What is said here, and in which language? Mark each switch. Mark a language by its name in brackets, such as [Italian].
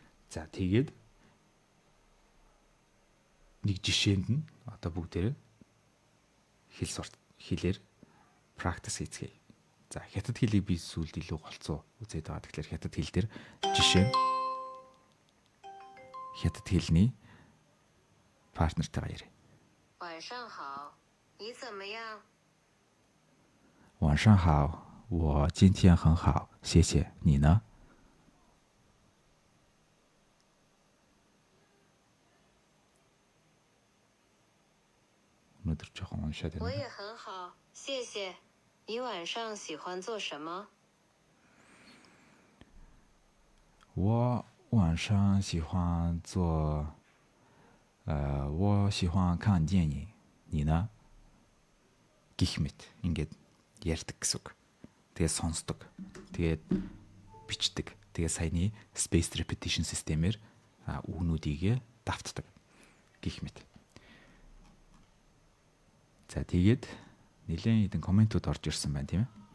[Mongolian] За тэгээд нэг жишээнд нь одоо бүгдээрээ хэлээр practice хийцгээе. За хятад хэлийг би сүүлд илүү голцоо үзээд байгаа. Тэгэхээр хятад хэл дээр жишээ хятад хэлний партнертайгаа ярив. [Chinese] 晚上好，你怎么样？晚上好，我今天很好，谢谢。你呢？ [Mongolian] өнөөдөр жоохон уншаад [Chinese] 我 [Mongolian] байна. [Chinese] 也很好，谢谢。你晚上喜欢做什么？我晚上喜欢做我喜欢看电影. 你呢? [Mongolian] гэх мэт ингээд ярьдаг гэсэн үг. Тэгээд сонсдог. Тэгээд бичдэг. Тэгээд саяны spaced repetition системээр үгнүүдийг давтдаг гэх мэт. За тэгээд нэлээд хэдэн комментууд орж ирсэн байна тийм ээ.